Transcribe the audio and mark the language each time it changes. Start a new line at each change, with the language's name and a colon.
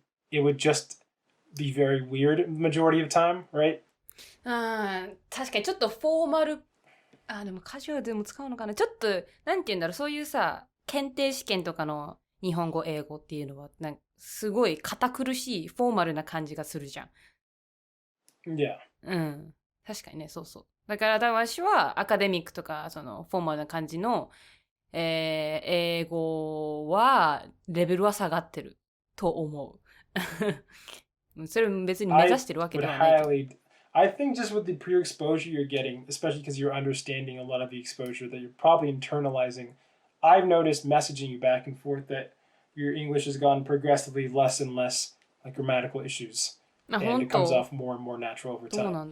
English: It would just be very weird majority of time, right?
Japanese: 確かにちょっとフォーマル、でもカジュアルでも使うのかな。ちょっと、なんて言うんだろう、そういうさ、検定試験とかの日本語、英語っていうのは、すごい堅苦しい、フォーマルな感じがするじゃん。
English: Yeah.
Japanese: 確かにね、そうそう。だから私はアカデミックとか、フォーマルな感じの、英語は、レベルは下がってると思う。それ別に目指してるわけではないけど。
English: I think just with the pre-exposure you're getting, especially because you're understanding a lot of the exposure that you're probably internalizing, I've noticed messaging you back and forth that your English has gotten progressively less and less like grammatical issues. And it comes off more and more natural over time.